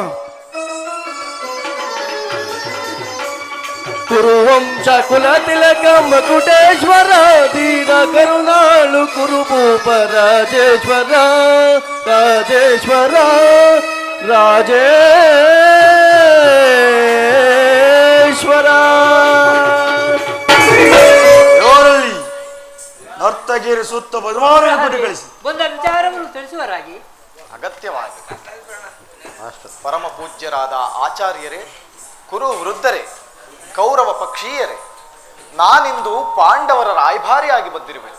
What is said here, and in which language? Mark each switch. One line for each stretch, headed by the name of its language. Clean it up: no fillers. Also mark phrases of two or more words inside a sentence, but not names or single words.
Kannada: ಕುರುವಂಶ ಕುಲ ತಿಲಕ ಮಕುಟೇಶ್ವರ ದೀನ ಕರುಣಾಳು ಕುರುಭೂಪ ರಾಜೇಶ್ವರ ರಾಜೇಶ್ವರ ರಾಜೇಶ್ವರ ಇವರಲ್ಲಿ ನರ್ತಗಿರಿ ಸುತ್ತ ಬದಮಾವಣೆ ಕೊಟ್ಟು ಕಳಿಸಿ ಒಂದು ವಿಚಾರವನ್ನು ತಿಳಿಸುವರಾಗಿ ಅಗತ್ಯವಾಗಿ ಪರಮ ಪೂಜ್ಯರಾದ ಆಚಾರ್ಯರೇ, ಕುರು ವೃದ್ಧರೇ, ಕೌರವ ಪಕ್ಷೀಯರೇ, ನಾನಿಂದು ಪಾಂಡವರ ರಾಯಭಾರಿಯಾಗಿ ಬಂದಿರುವೆ.